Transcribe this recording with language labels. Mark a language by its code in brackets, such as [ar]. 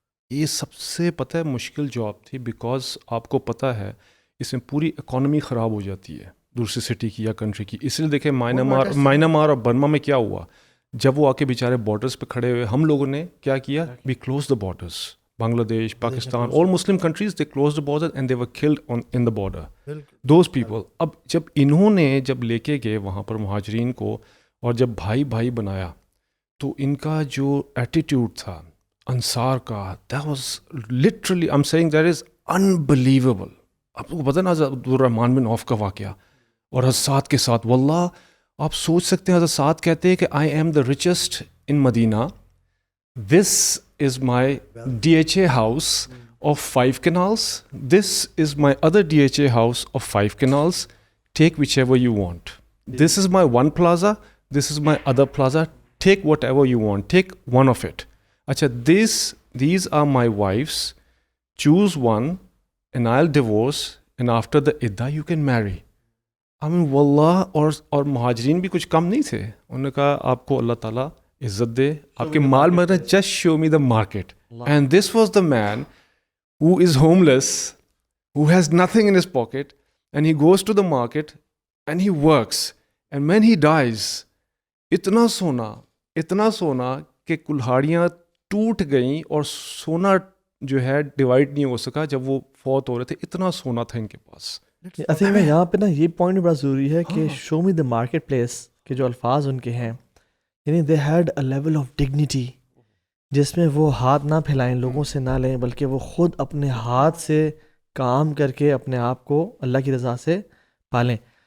[ur] یہ سب سے پتہ ہے مشکل جاب تھی, بیکاز آپ کو پتہ ہے اس میں پوری اکانومی خراب ہو جاتی ہے دوسری سٹی کی یا کنٹری کی. اس لیے دیکھیں مائنمار اور برما میں کیا ہوا, جب وہ آ کے بیچارے بارڈرز پہ کھڑے ہوئے, ہم لوگوں نے کیا کیا, [en] We close the borders. Bangladesh, Pakistan, all Muslim countries, they closed the border and they were killed in the border. Those people. [ur] اب جب انہوں نے جب لے کے گئے وہاں پر مہاجرین کو اور جب بھائی بھائی بنایا, تو ان کا جو ایٹیٹیوڈ تھا انصار کا, [en] that was literally, I'm saying that is unbelievable. [ur] آپ کو پتہ نا عبد الرحمن بن عوف کا واقعہ اور حضرت سعد کے ساتھ, واللہ آپ سوچ سکتے ہیں حضرت سعد کہتے ہیں کہ [en] I am the richest in Medina. This is my DHA house of 5 canals. This is my other DHA house of 5 canals. Take whichever you want. This is my one plaza. This is my other plaza. Take whatever you want. Take one of it. Acha, these are my wives. Choose one and I'll divorce, and after the idda you can marry. [ur] I mean, wallah, اور مہاجرین بھی کچھ کم نہیں تھے. انہوں نے کہا آپ کو اللہ تعالیٰ عزت دے, آپ کے مال میں [en] just show me the market. And this was the man who is homeless, who has nothing in his pocket, and he goes to the market and he works. And when he dies, [ur] اتنا سونا کہ کلہاڑیاں ٹوٹ گئیں اور سونا جو ہے divide نہیں ہو سکا جب وہ فوت ہو رہے تھے. اتنا سونا تھا ان کے پاس. I think میں یہاں پہ نا یہ پوائنٹ بڑا ضروری ہے کہ [en] show me the marketplace [ur] کے جو الفاظ ان کے ہیں, یعنی [en] they had a level of dignity [ur] جس میں وہ ہاتھ نہ پھیلائیں, لوگوں سے نہ لیں, بلکہ وہ خود اپنے ہاتھ سے کام کر کے اپنے آپ کو اللہ کی رضا سے پالیں.